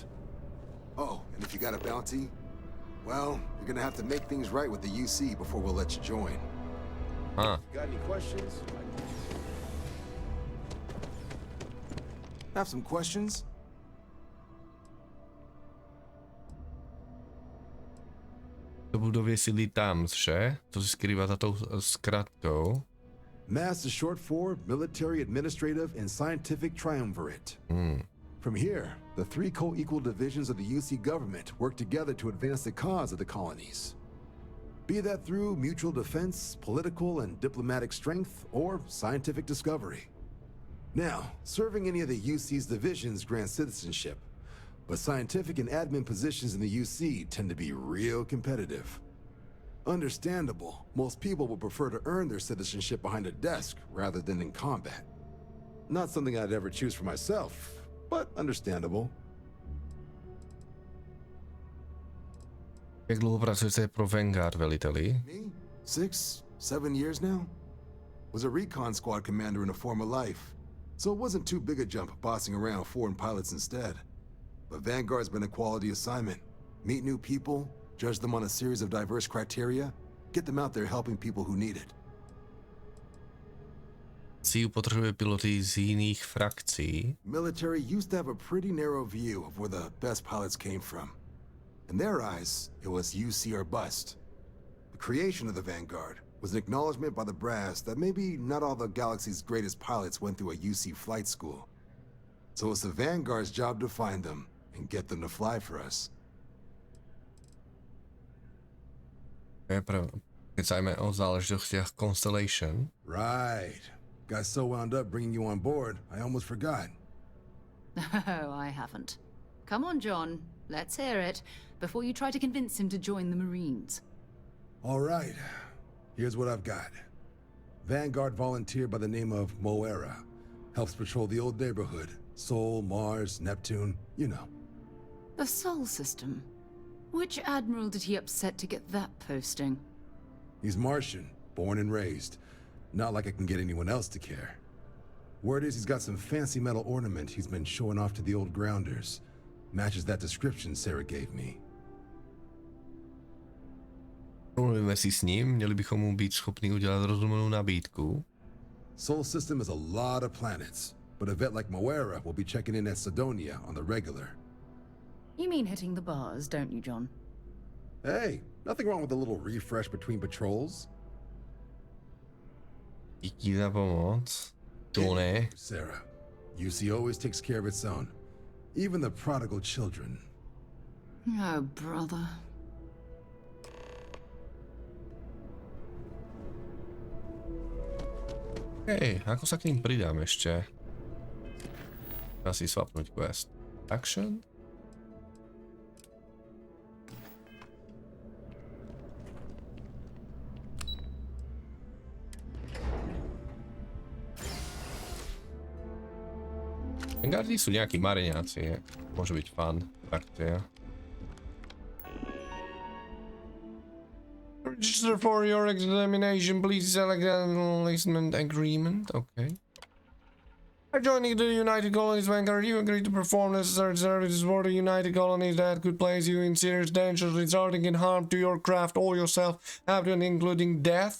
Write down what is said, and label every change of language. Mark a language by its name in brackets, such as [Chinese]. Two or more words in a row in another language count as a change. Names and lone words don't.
[English] Oh, and if you got a bounty, well, you're gonna have to make things right with the UC before we'll let you join. Got any questions? Have some questions? [Czech] To budově sídlí tam, že? To se skrývá za tou zkratkou. [English] MASS is short for Military Administrative and Scientific Triumvirate. From here, the three co-equal divisions of the UC government work together to advance the cause of the colonies. Be that through mutual defense, political and diplomatic strength, or scientific discovery. Now, serving any of the UC's divisions grants citizenship, but scientific and admin positions in the UC tend to be real competitive. Understandable. Most people would prefer to earn their citizenship behind a desk rather than in combat. Not something I'd ever choose for myself, but understandable. [Czech] Jak dlouho pracujete pro Vanguard, veliteli? [English] Me? 6, 7 years now? Was a recon squad commander in a former life, so it wasn't too big a jump bossing around foreign pilots instead. But Vanguard's been a quality assignment. Meet new people, judge them on a series of diverse criteria, get them out there helping people who need it. [Czech] CIU potřebuje piloty z jiných frakcí. [English] Military used to have a pretty narrow view of where the best pilots came from. In their eyes, it was UC or bust. The creation of the Vanguard was an acknowledgement by the brass that maybe not all the galaxy's greatest pilots went through a UC flight school. So it's the Vanguard's job to find them and get them to fly for us. [Slovak] Kecajme o záležitostiach Constellation. [English] Right. Got so wound up bringing you on board, I almost forgot. Oh, I haven't. Come on, John. Let's hear it, before you try to convince him to join the Marines. All right. Here's what I've got. Vanguard volunteer by the name of Moera. Helps patrol the old neighborhood. Sol, Mars, Neptune, you know. The Sol system. Which admiral did he upset to get that posting? He's Martian, born and raised. Not like I can get anyone else to care. Word is he's got some fancy metal ornament he's been showing off to the old grounders. Matches that description Sarah gave me. [Czech] Mluvíme si s ním, měli bychom mu být schopni udělat rozumnou nabídku. [English] Sol system is a lot of planets, but a vet like Moera will be checking in at Sidonia on the regular. You mean hitting the bars, don't you, John? Hey, nothing wrong with a little refresh between patrols. [Czech] Díky za pomoc. [English] Tony. Sarah, UC always takes care of its own. Even the prodigal children. Oh, brother. [Slovak] Hej, ako sa k ním pridám ešte? Asi swapnúť quest. Action? Vanguardi sú nejakí mariňáci, môže byť fun, frakcia. [English] Register for your examination, please select an enlistment agreement, okay. By joining the United Colonies Vanguard, you agree to perform necessary services for the United Colonies that could place you in serious danger resulting in harm to your craft or yourself, even including death.